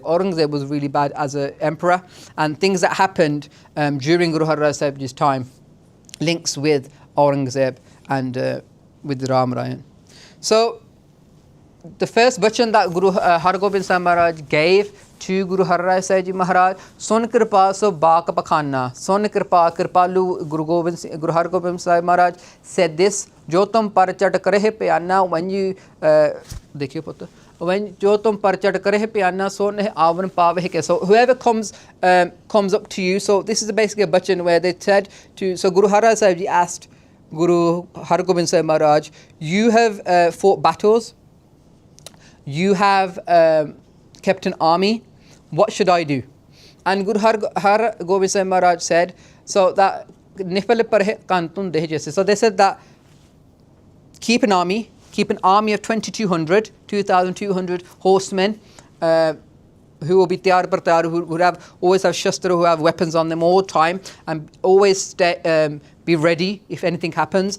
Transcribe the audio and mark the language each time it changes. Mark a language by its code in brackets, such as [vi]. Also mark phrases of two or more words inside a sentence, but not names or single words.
[en] Aurangzeb was really bad as an emperor, and things that happened during Guru Har Rai Sahib Ji's time links with Aurangzeb and with Ram Rai. So the first bachan that Guru Har Gobind Sahib Maharaj gave to Guru Har Rai Sahib Ji Maharaj, [pa] Sun Kripa So Bak Pakhana, Sun Kripa Kripalu Guru [en] Har Gobind Sahib Maharaj said this, [pa] Jo tum parchar karehe pyana, [en] when you when [pa] jo tum parchar kare piana so ne avan pave ke. [en] So whoever comes up to you. So this is basically a bachan where they said to, so Guru Har Rai Sahib Ji asked Guru Har Gobind Sahib Maharaj, you have fought battles, you have kept an army, what should I do? And Guru Har Gobind Sahib Maharaj said, so that [pa] nipale par kantun deh jaise. [en] So they said that keep an army of 2,200 horsemen who will be [pa] tiyar par tiyar, [en] who always have shastra, who have weapons on them all the time, and always be ready if anything happens.